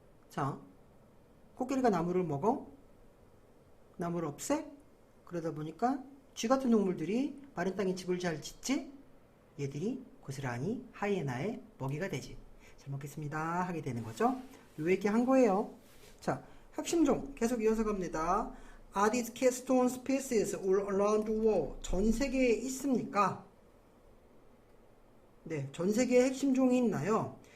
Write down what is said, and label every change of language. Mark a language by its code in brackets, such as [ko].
[ko] 자, 코끼리가 나무를 먹어, 나무를 없애. 그러다 보니까 쥐 같은 동물들이 마른 땅에 집을 잘 짓지. 얘들이 고스란히 하이에나의 먹이가 되지. 잘 먹겠습니다 하게 되는 거죠. 요 얘기 한 거예요. 자, 핵심종 계속 이어서 갑니다. [en] Are these keystone species all around the world? [ko] 전 세계에 있습니까? 네, 전 세계에 핵심종이 있나요?